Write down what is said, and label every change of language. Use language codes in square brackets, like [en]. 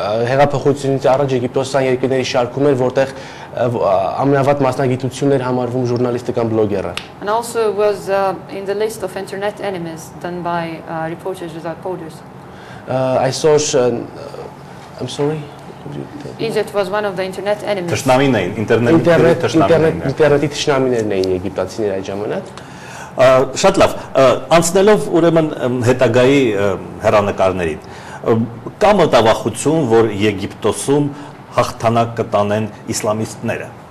[hy] Հեղափոխությունից առաջ Եգիպտոսյան երկրների շարքում էր, որտեղ ամենավատ մասնագիտություններ համարվում ժուրնալիստը կամ բլոգերը։ [en] And also was in the list of internet enemies done by Reporters Without Borders. Այսօր I'm sorry. Egypt was one of the internet enemies. [hy] Թշնամին էին, ինտերնետի թշնամիներն էին եգիպտացիները այդ ժամանակ։ Շատ լավ, անցնելով ուրեմն հետագայի հեռանկարներին, կա մտավախություն, որ Եգիպտոսում հաղթանակ կտանեն իսլամիստները։